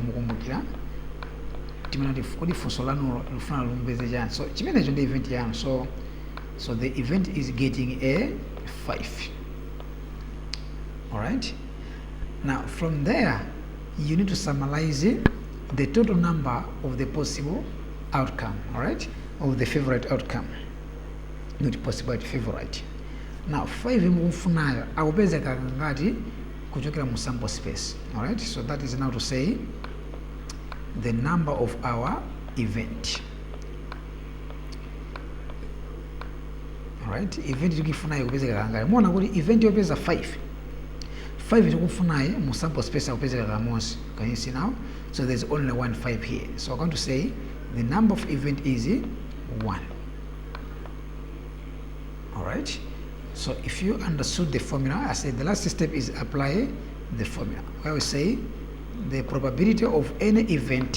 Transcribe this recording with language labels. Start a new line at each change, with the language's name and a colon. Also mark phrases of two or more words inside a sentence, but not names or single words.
English: So the event is getting a 5. All right. Now from there, you need to summarize the total number of the possible outcome, all right, of the favorite outcome, not possible but favorite.
Nyanja: Now 5 mufunayo akupeza ngati kuchokera mu
English: sample space. All right, so that is now to say the number of our event. All right,
Nyanja: event tukifunayo kupeza ngati muona kuti event yopeza 5 tikufunaye mu
English: sample space
Nyanja: akupeza kamonsi.
English: Can you see now? So there's only 1 5 here. So I'm going to say the number of event is 1. All right. So if you understood the formula, I said the last step is apply the formula, where we say the probability of any event.